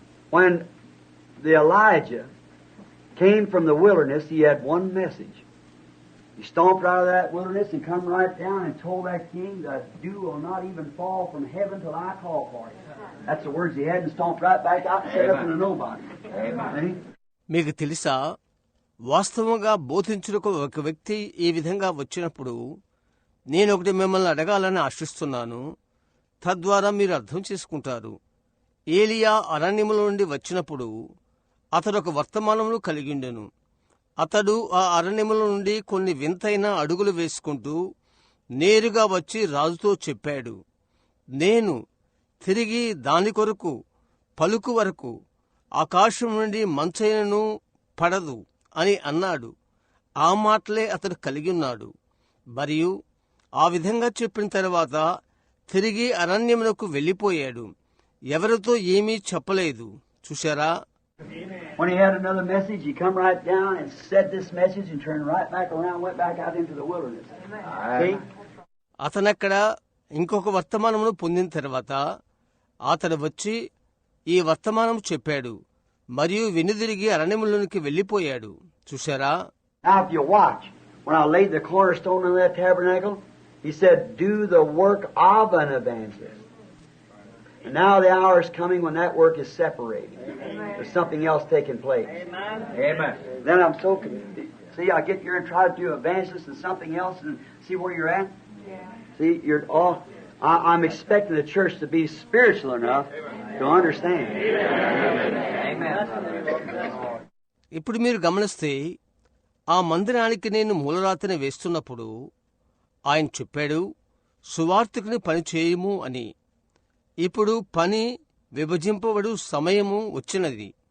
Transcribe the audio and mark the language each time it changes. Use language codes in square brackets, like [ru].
[en] When the Elijah came from the wilderness, he had one message. He stomped out of that wilderness and come right down and told that king, the dew will not even fall from heaven till I call for it. That's the words he had, and stomped right back out and set up into nobody. Amen. [te] మీకు తెలుసా, వాస్తవంగా బోధించుటకు ఒక వ్యక్తి ఈ విధంగా వచ్చినప్పుడు నేను ఒకటి మిమ్మల్ని అడగాలని ఆశిస్తున్నాను. తద్వారా మీరు అర్థం చేసుకుంటారు. ఏలియా అరణ్యములో నుండి వచ్చినప్పుడు అతడు ఒక వర్తమానమును కలిగిండెను. అతడు ఆ అరణ్యముల నుండి కొన్ని వింతైన అడుగులు వేసుకుంటూ నేరుగా వచ్చి రాజుతో చెప్పాడు, నేను తిరిగి దాని కొరకు పలుకు వరకు ఆకాశం నుండి మంచైనను పడదు అని అన్నాడు. ఆ మాటలే అతడు కలిగి ఉన్నాడు. మరియు ఆ విధంగా చెప్పిన తర్వాత తిరిగి అరణ్యమునకు వెళ్ళిపోయాడు. ఎవరితో ఏమీ చెప్పలేదు. చూశారా? [en] When he had another message, he come right down and said this message and turned right back around, went back out into the wilderness. See? [te] అతనక్కడ ఇంకొక వర్తమానమును పొందిన తర్వాత అతడు వచ్చి ఈ వర్తమానం చెప్పాడు మరియు వెనుదిరిగి అరణ్యములోనికి వెళ్ళిపోయాడు. చూశారా? [en] Now if you watch, when I laid the cornerstone of that tabernacle, he said, do the work of an evangelist. And now the hour is coming when that work is separated. There's something else taking place. Amen. Then I'm so see, I get here and try to do evangelist and something else and see where you're at. See, you're all. I'm expecting the church to be spiritual enough to understand. Amen. [te] ఇప్పుడు మీరు గమనిస్తే ఆ మందిరానికి నేను మూలరాతిని వేస్తున్నప్పుడు ఆయన చెప్పాడు, సువార్తికుని పని చేయము అని. ఇప్పుడు పని విభజింపబడు సమయము వచ్చినది.